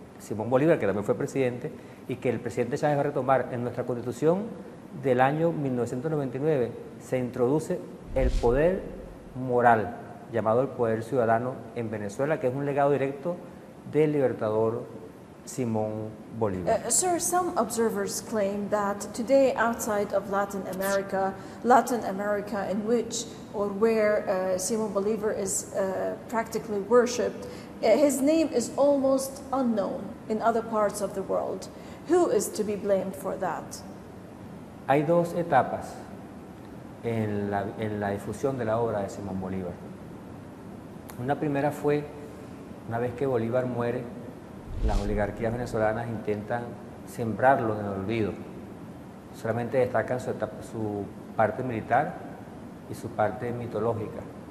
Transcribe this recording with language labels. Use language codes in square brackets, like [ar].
[es] Simón Bolívar, que también fue presidente, y que el presidente Chávez va a retomar. En nuestra Constitución del año 1999 se introduce el poder moral, llamado el poder ciudadano en Venezuela, que es un legado directo del libertador Simón Bolívar. [en] Sir, some observers claim that today outside of Latin America in which or where Simón Bolívar is practically worshipped, his name is almost unknown in other parts of the world. Who is to be blamed for that? [es] Hay dos etapas en la difusión de la obra de Simón Bolívar. Una primera fue, una vez que Bolívar muere, las oligarquías venezolanas intentan sembrarlo en el olvido. Solamente destacan su parte militar y su parte mitológica.